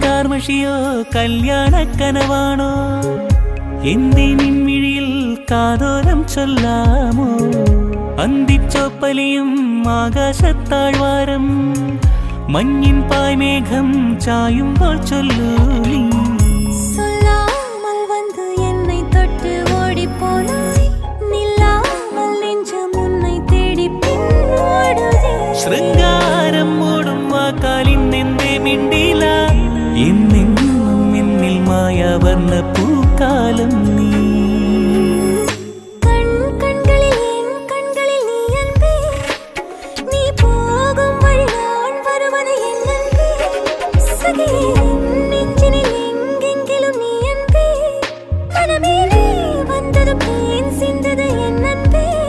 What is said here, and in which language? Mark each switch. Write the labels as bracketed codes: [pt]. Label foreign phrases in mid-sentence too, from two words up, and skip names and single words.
[ml] മഷിയോ കല്യാണ കനവാണോ എന്തേ നിൻമിഴിയിൽ കാതോരം ചൊല്ലാമോ അന്തിച്ചോപ്പലിയും ആകാശത്താഴ്വാരം മഞ്ഞിൻ പായ്മേഘം ചായുമ്പോൾ ചൊല്ലൂ നീ [ta] சொல்லாமல் வந்து என்னை தொட்டு ஓடி போனாய் நில்லாமல் நெஞ்சம் உன்னை தேடி பின்னோடுதே [ml] ശൃംഗാരം മൂടും വാക്കാലിൻ എന്തേ മിണ്ടില എന്നെന്നും എന്നിൽ മായാവർണ്ണ പൂക്കാലം നീ [ta] கண்களில் என் கண்களில் நீ அன்பே நீ போகும் வழி நான் வருவது என் அன்பே சகியே நெஞ்சினில் எங்கெங்கிலும் நீ அன்பே மனமே நீ வந்தது தேன் சிந்தது என் அன்பே